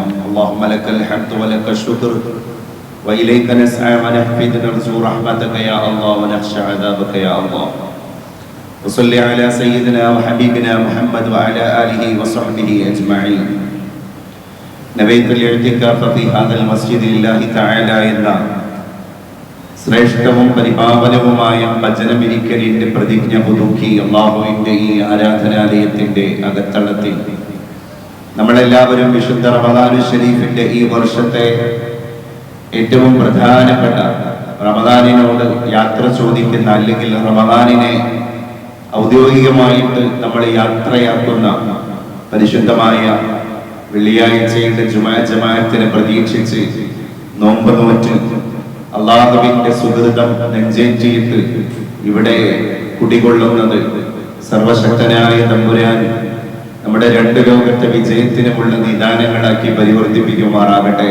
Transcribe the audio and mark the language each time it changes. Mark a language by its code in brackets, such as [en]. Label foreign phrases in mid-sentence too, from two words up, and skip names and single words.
[ar] اللهم لك الحمد ولك الشكر وإليك نسعى ونحفد نرجو رحمتك يا الله ونخشى عذابك يا الله. وصل على سيدنا وحبيبنا محمد وعلى آله وصحبه أجمعين. نبيت الاعتكاف في هذا المسجد لله تعالى إلا [ml] ശ്രേഷ്ഠവും പരിപാവനവുമായ ഭജനമിരിക്കലിന്റെ പ്രതിജ്ഞ പുതുക്കി അല്ലാഹുവിന്റെ ഈ ആരാധനാലയത്തിന്റെ അകത്തളത്തിൽ നമ്മളെല്ലാവരും വിശുദ്ധ റമദാനുൽ ശരീഫിന്റെ ഈ വർഷത്തെ ഏറ്റവും പ്രധാനപ്പെട്ട റമദാനിനോട് യാത്ര ചോദിക്കുന്ന, അല്ലെങ്കിൽ റമദാനിനെ ഔദ്യോഗികമായിട്ട് നമ്മൾ യാത്രയാക്കുന്ന പരിശുദ്ധമായ വെള്ളിയാഴ്ചയുടെ ജമാഅത്തിനെ പ്രതീക്ഷിച്ച് നോമ്പ് നോറ്റ് അള്ളാഹുവിന്റെ സുഹൃതം നെഞ്ചേറ്റിയിട്ട് ഇവിടെ കുടികൊള്ളുന്നത് സർവശക്തനായ തമ്പുരാൻ നമ്മുടെ രണ്ട് ലോകത്തെ വിജയത്തിനുമുള്ള നിദാനങ്ങളാക്കി പരിവർത്തിപ്പിക്കുമാറാകട്ടെ.